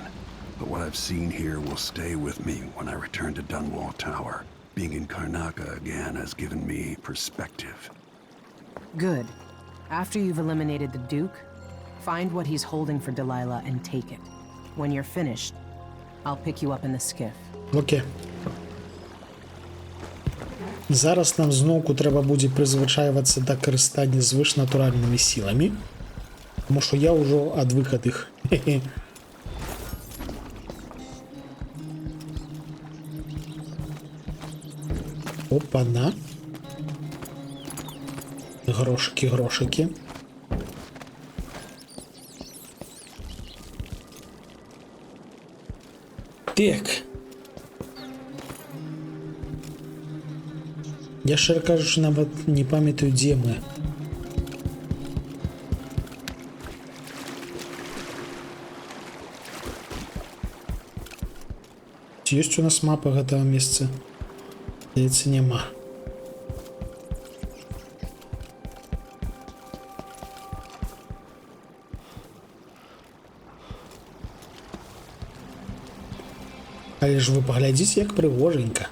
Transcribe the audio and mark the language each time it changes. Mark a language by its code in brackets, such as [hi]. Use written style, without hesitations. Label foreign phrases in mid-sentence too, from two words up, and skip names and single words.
[en] But what I've seen here will stay with me when I return to Dunwall Tower. Being in Karnaca again has given me perspective. Good. After you've eliminated the Duke, find what he's holding for Delilah and take it. When you're finished, I'll pick you up in the skiff. [uk] Окей. Зараз нам знову треба буде призвичаюватися до користання звичнатуральними силами. Тому що я вже відвик від їх. Опа-на. Грошики, грошики. Так. [be] Я шчыра кажучы, нават не памятаю, дзе мы. Ці ёсць у нас мапа гэтага месца? Здаецца, няма. Але ж вы паглядзіце, як прыгоженька.